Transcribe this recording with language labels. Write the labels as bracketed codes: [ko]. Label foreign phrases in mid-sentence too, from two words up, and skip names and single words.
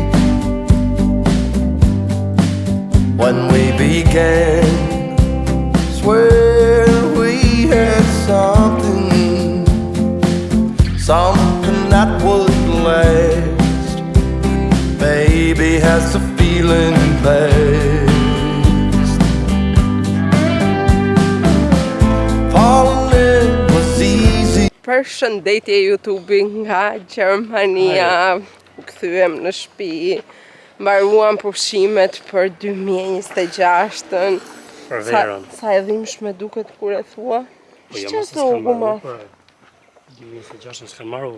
[en] When we began, swear we had something that would last. Baby, has the feeling passed? Falling in was easy. [sq] Përshëndetje YouTube nga Gjermania. U kthyem në shtëpi. Mbaruam pushimet për 2026-ën. Për verën. Sa e dhimbshme duket kur e thua. Po jam se s'kam marrë për 2026-ën s'kam marrë.